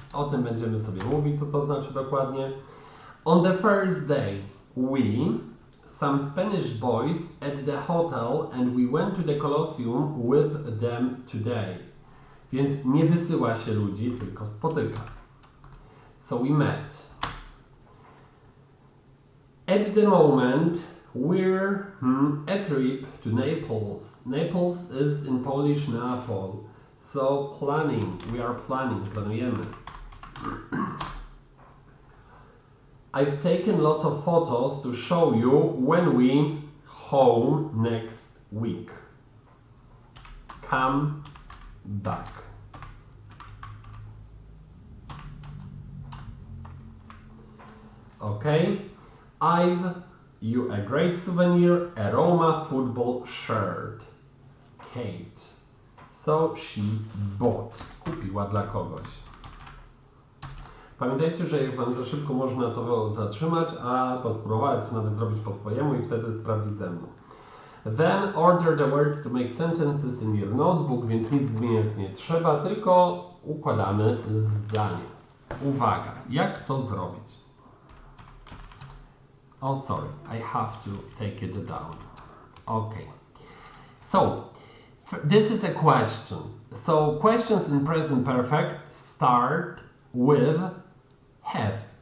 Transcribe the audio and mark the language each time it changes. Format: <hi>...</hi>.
<pl>O tym będziemy sobie mówić, co to znaczy dokładnie.</pl> <en>On the first day, we, some Spanish boys at the hotel and we went to the Colosseum with them today.</en> <pl>Więc nie wysyła się ludzi, tylko spotyka.</pl> <en>So we met. At the moment, we're a trip to Naples. Naples is in Polish Neapol. So we are planning,</en> <pl>planujemy.</pl> <en>I've taken lots of photos to show you when we home next week. Come back. Okay, I've you a great souvenir, a Roma football shirt. Kate. So she bought.</en> <pl>Kupiła dla kogoś. Pamiętajcie, że jak wam za szybko można to zatrzymać, a spróbować nawet zrobić po swojemu i wtedy sprawdzić ze mną.</pl> <en>Then order the words to make sentences in your notebook,</en> <pl>więc nic zmieniać nie trzeba, tylko układamy zdanie. Uwaga, jak to zrobić?</pl> <en>Oh, sorry, I have to take it down. Okay. So, this is a question. So, questions in present perfect start with have.</en>